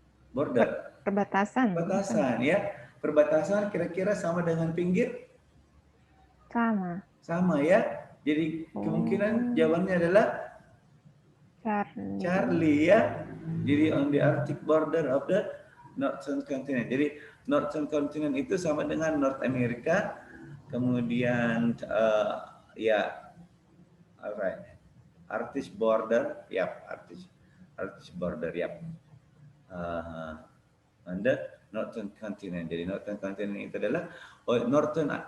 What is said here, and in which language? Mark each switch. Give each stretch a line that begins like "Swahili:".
Indonesian: Perbatasan. Perbatasan ya. Perbatasan kira-kira sama dengan pinggir? Sama. Sama ya. Jadi kemungkinan jawabannya adalah Charlie ya.
English: Jadi on the Arctic border of the northern continent.
Indonesian: Jadi
English: northern continent
Indonesian: itu sama dengan North America. Kemudian ya, alright.
English: Arctic border, yap. Arctic border, yap. On the northern continent.
Indonesian: Jadi
English: northern continent
Indonesian: itu adalah northern.